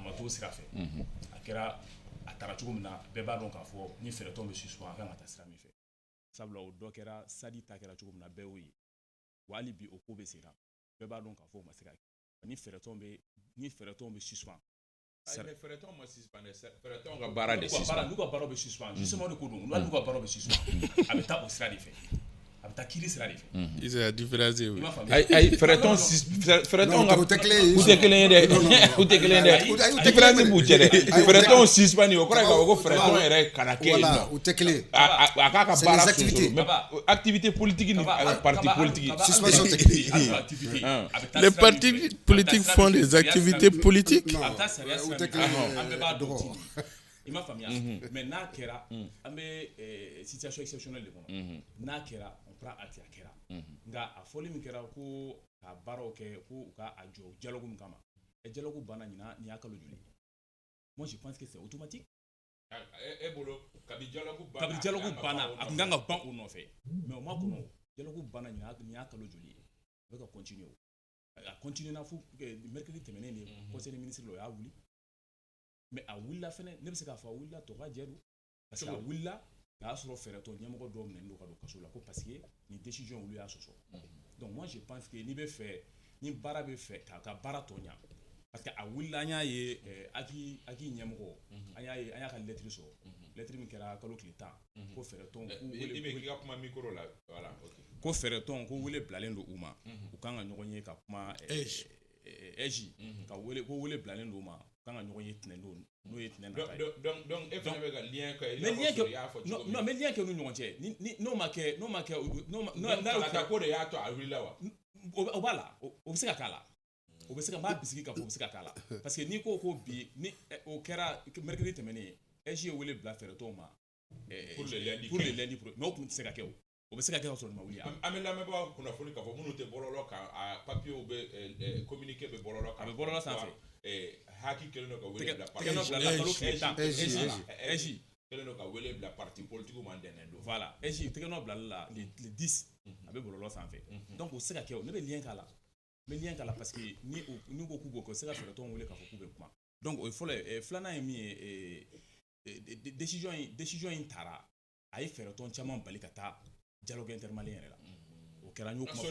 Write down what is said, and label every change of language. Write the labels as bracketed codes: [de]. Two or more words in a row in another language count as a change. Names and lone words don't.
[bm] a ma t'o sira fɛ a kɛra a taara cogo min na bɛɛ b'a dɔn k'a fɔ ni fɛɛrɛ tɔn bɛ suspend a kan ka taa sira min fɛ sabula o dɔ kɛra sadi ta kɛra cogo min na bɛɛ y'o ye wa hali bi o ko bɛ sen na bɛɛ b'a dɔn k'a fɔ o ma se ka kɛ ni fɛɛrɛ tɔn bɛ suspend fɛɛrɛ tɔn ma suspend fɛɛrɛ tɔn ka baara de suspend n'u ka baara bɛ suspend justement de ko don n'u ka baara bɛ suspend a bɛ taa o sira de fɛ a bɛ taa kiiri sira de fɛ [fr] il c'est la différence [bm] i m'a faamu ayi fɛɛrɛ tɔn ka u tɛ kelen ye u tɛ kelen ye dɛ u tɛ kelen ye dɛ différence b'u cɛ dɛ fɛɛrɛ tɔn suspend o kɔrɔ ye k'a fɔ ko fɛɛrɛ tɔn yɛrɛ kana kɛ yen nɔ u tɛ kelen a k'a ka baara [fr] les activités. mais activité politique ni parti politique [bm] suspension tɛ kelen [fr] les partis politiques font des activités politiques [bm] a bɛ taa sariya sira min fɛ an bɛɛ b'a dɔn i m'a faamuya mais n'a kɛra an bɛ [fr] situation exceptionnelle [bm] de kɔnɔ n'a kɛra [fr] on prend acte [bm] a kɛra nka a fɔli min kɛra ko ka baaraw kɛ ko u ka a jɔ dialogue min kama dialogue banna ɲina nin y'a kalo joli [fr] moi je pense que c'est automatique [bm] e bolo kabi dialogue banna a tun kan ka ban o nɔfɛ mais o ma kɔnɔ dialogue banna nin y'a kalo joli ye a bɛ ka continuer a continuer na fo mercredi tɛmɛnen [fr] de conseil des ministres [bm] o y'a wuli mais a wulila fɛnɛ ne bɛ se k'a fɔ a wulila tɔ ka jɛ don [fr] parce que [bm] a wulila a y'a sɔrɔ fɛɛrɛ tɔ ɲɛmɔgɔ dɔw minɛnen don ka don kaso la ko [fr] parce que [bm] nin décision olu y'a sɔsɔ [fr] donc moi je pense que [bm] n'i bɛ fɛ ni baara bɛ fɛ k'a ka baara tɔ ɲa [fr] parce que [bm] a wulila an y'a ye aki ɲɛmɔgɔ an y'a ka lettre sɔrɔ lettre min kɛra kalo tile 10 ko fɛɛrɛ tɔn i bɛ k'i ka kuma micro la voilà ko fɛɛrɛ tɔn ko wele bilalen don u ma u kan ka ɲɔgɔn ye ka kuma eji ka wele ko wele bilalen don u ma kan ka ɲɔgɔn ye tinɛ don n'o ye tinɛ nata ye donc e fana bɛ ka lien kɛ [fr] non mais [bm] lien kɛ u ni ɲɔgɔn cɛ n'o ma kɛ n'a ko de y'a to a wulila wa o b'a la o bɛ se ka k'a la o bɛ se ka n b'a bisigi k'a fɔ o bɛ se ka k'a la [fr] parce que [bm] n'i ko bi ni o kɛra mercredi tɛmɛnen eji ye wele bila fɛɛrɛ tɔnw ma [fr] pour le lundi mais [bm] o tun tɛ se ka kɛ o bɛ se ka kɛ ka sɔrɔ nin ma wuli an bɛ lamɛnbagaw kunnafoni k'a fɔ minnu tɛ bɔlɔlɔ kan a papiyew bɛ communiqué bɛ bɔlɔlɔ kan a bɛ bɔlɔlɔ sanfɛ haki kelen don ka wele bila parti kalo tile 10 eji kelen don ka wele bila [fr] parti politique [bm] ma dɛnɛn don voilà eji tɛgɛnɔ bilali la le 10 a bɛ bɔlɔlɔ sanfɛ donc o tɛ se ka kɛ ne bɛ lien k'a la [fr] parce que [bm] ni ko k'u b'o kɛ o tɛ se ka fɛɛrɛ tɔnw wele k'a fɔ k'u bɛ kuma donc o ye fɔlɔ ye filanan ye min ye décision in taara a ye fɛɛrɛ tɔn caman bali ka taa dialogue intermalien yɛrɛ la o kɛra an y'o kuma